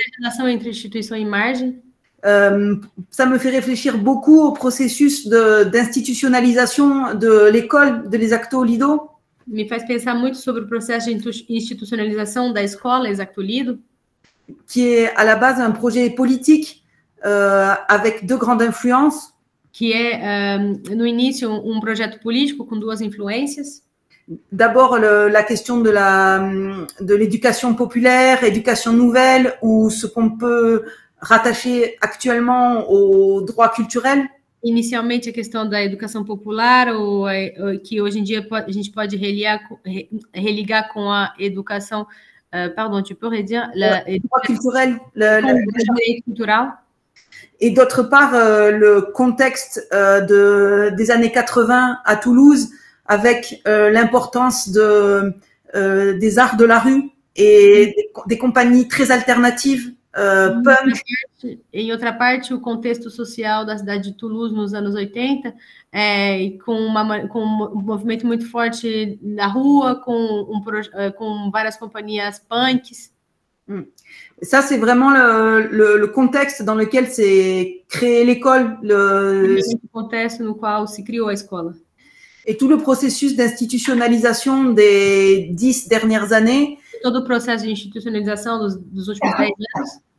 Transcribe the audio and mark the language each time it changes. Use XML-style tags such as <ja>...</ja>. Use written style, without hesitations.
<pt>relação entre instituição e margem.</pt> <fr>Ça me fait réfléchir beaucoup au processus d'institutionnalisation de l'école de l'Exacto Lido.</fr> <pt>Me faz pensar muito sobre o processo de institucionalização da escola Exacto Lido,</pt> <fr>qui est à la base un projet politique avec deux grandes influences.</fr> <pt>Que é, no início, projeto político com duas influências.</pt> <fr>D'abord, la question de l'éducation populaire, éducation nouvelle, ou ce qu'on peut rattacher actuellement au droit culturel.</fr> <pt>Inicialmente, a questão da educação popular, que hoje em dia a gente pode religar com a educação,</pt> <fr>pardon, tu peux redire, le droit culturel, le cultural. Et d'autre part, le contexte des années 80 à Toulouse, avec l'importance des arts de la rue et des compagnies très alternatives, punk.</fr> <pt>Em outra parte, o contexto social da cidade de Toulouse nos anos 80, com um movimento muito forte na rua, com várias companhias punks.</pt> <fr>Ça, c'est vraiment le contexte dans lequel s'est créée l'école. Le contexte</fr> <pt>no qual se criou a escola.</pt> <fr>Et tout le processus d'institutionnalisation des 10 dernières années.</fr> <pt>Todo o processo de institucionalização dos últimos 10 anos.</pt>